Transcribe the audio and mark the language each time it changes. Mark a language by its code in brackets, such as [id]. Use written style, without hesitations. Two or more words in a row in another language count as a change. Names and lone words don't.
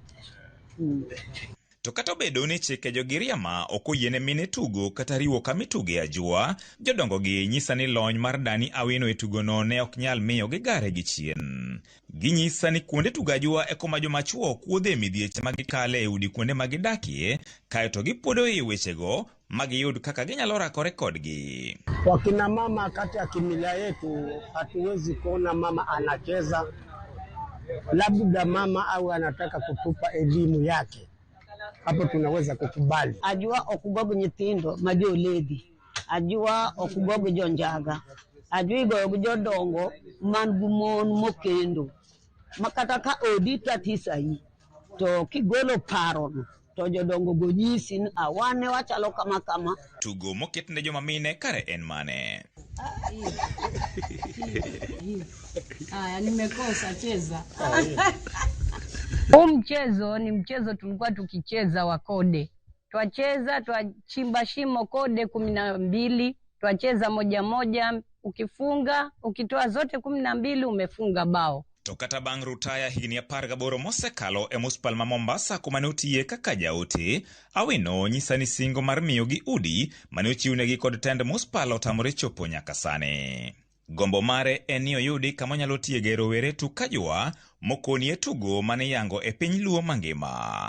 [luo] To kata obedo ni chike jogiriama ok oyiene mine tugo kata riwo kamituge ajua, jodongogi nyisa ni lony mar Dani Awino e tugono ne ok nyal miyo gigare gi chien. Ginyisa ni kuonde tugo ajua e koma joma chuo kuodhe midhieche magikale e udi kuonde magidakie, kae to gipuodo e wechego magiyud kaka ginyalo rakore kodgi. [sw] Wakina mama kati ya kimila yetu hatuwezi kuona mama anacheza, labda mama au anataka kutupa elimu yake. Hapo tunaweza kukubali. [luo] Ajua okugogo nyithindo majo ledi. Ajua okugogo jonjaga. Ajua igogo jodongo man gumon mokendo. Makata ka odi tatisai. To kigolo parono. To jodongo gonyisi awane wachalo kama. Tugo moket ne joma mine kare en mane? [sw] Nimekosa cheza. Mchezo ni mchezo tulikuwa tukicheza wa kode. Twacheza, twachimba shimo kode 12, twacheza moja, ukifunga, ukitoa zote 12 umefunga bao. [luo] To kata bang' rutaya higni 18 mosekalo e muspal ma Mombasa kuma ne otiye kaka jaote, Awino nyisa ni singo mar miyo gi udi mane ochiwnegi kod tend muspal otamore chopo nyaka sane. Gombo mare en ni oyudi kama nyalo tiege rowere tukajua mokoni e tugo mane yango e piny Luo mangima.